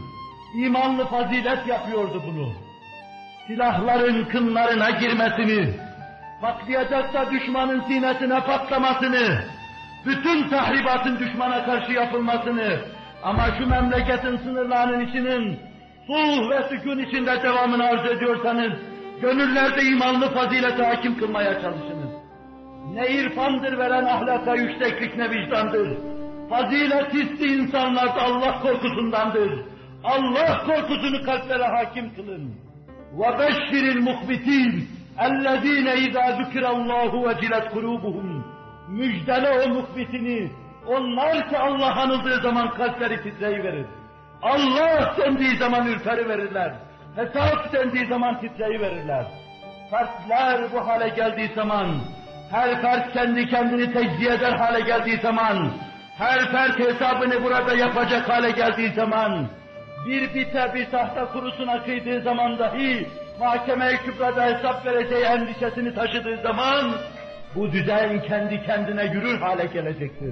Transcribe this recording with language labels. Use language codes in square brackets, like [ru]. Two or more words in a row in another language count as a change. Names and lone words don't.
[tr] İmanlı fazilet yapıyordu bunu. Silahların kınlarına girmesini, patlayacaksa düşmanın sinesine patlamasını, bütün tahribatın düşmana karşı yapılmasını, ama şu memleketin sınırlarının içinin sulh ve sükun içinde devamını arzu ediyorsanız, gönüllerde imanlı fazilete hakim kılmaya çalışınız. Ne irfandır veren ahlaka yükseklik, ne vicdandır. Fazilet hissi insanlarda Allah korkusundandır. Allah korkusunu kalplere hakim kılın. [ar] وَبَشِّرِ الْمُخْبِتِينَ اَلَّذ۪ينَ اِذَا ذُكِرَ اللّٰهُ وَجِلَتْ قُلُوبُهُمْ [tr] Müjdele o muhbitini, onlar ki Allah anıldığı zaman kalpleri titreyiverir. Allah dendiği zaman ürperiverirler. Hesap dendiği zaman titreyiverirler. Fertler bu hale geldiği zaman, her fert kendi kendini tecziye eder hale geldiği zaman, her fert hesabını burada yapacak hale geldiği zaman, bir bite bir tahta kurusuna kıydığı zaman dahi, mahkeme-i kübrada hesap vereceği endişesini taşıdığı zaman, bu düzen kendi kendine yürür hale gelecektir.